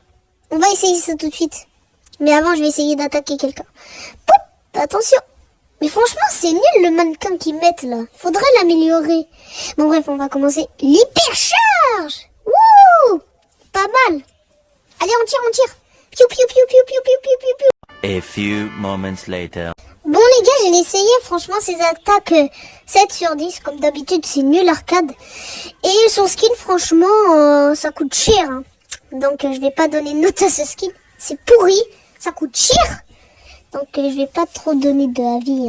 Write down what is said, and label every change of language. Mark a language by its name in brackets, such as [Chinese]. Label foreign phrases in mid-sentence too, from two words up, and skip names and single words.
[French] On va essayer ça tout de suite. Mais avant, je vais essayer d'attaquer quelqu'un. Poup, attention. Mais franchement, c'est nul le mannequin qu'ils mettent là. Faudrait l'améliorer. Bon bref, on va commencer. L'hypercharge. Wouh! Pas mal. Allez, on tire. Piou, piou, piou, piou, piou, piou, piou, piou, piou. [English] A few moments later. [French] Bon les gars, j'ai essayé. Franchement, ces attaques 7 sur 10. Comme d'habitude, c'est nul arcade. Et son skin, franchement, ça coûte cher. Hein. Donc, je vais pas donner de note à ce skin. C'est pourri. Ça coûte cher. Donc, je vais pas trop donner d'avis.